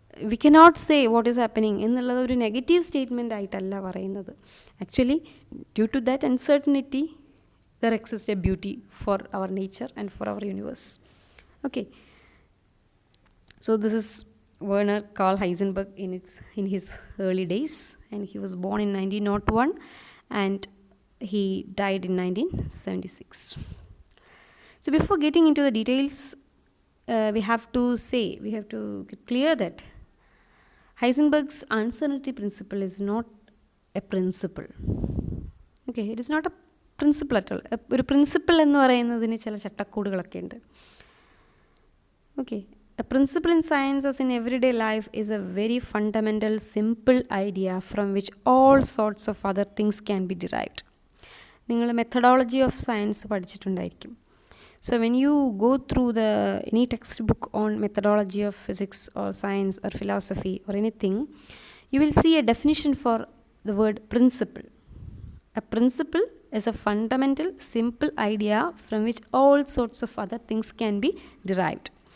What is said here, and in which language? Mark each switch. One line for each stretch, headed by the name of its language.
English: we cannot say what is happening
Malayalam: എന്നുള്ളത് ഒരു negative statement ആയിട്ടല്ല പറയുന്നത്.
English: Actually due to that uncertainty there exists a beauty for our nature and for our universe. Okay, so this is Werner Karl Heisenberg in his early days, and he was born in 1901 and he died in 1976. So before getting into the details, we have to get clear that Heisenberg's uncertainty principle is not a principle. Okay, it is not a principle at all.
Malayalam: ഒരു principle എന്ന് പറയുന്നതിന് ചില ചട്ടക്കൂടുകളൊക്കെ ഉണ്ട്.
English: Okay, a principle in science as in everyday life is a very fundamental simple idea from which all sorts of other things can be derived.
Malayalam: നിങ്ങൾ methodology of science പഠിച്ചിട്ടുണ്ടായിരിക്കും.
English: So when you go through any text book on methodology of physics or science or philosophy or anything, you will see a definition for the word principle. A principle is a fundamental, simple idea from which all sorts of other things can be derived.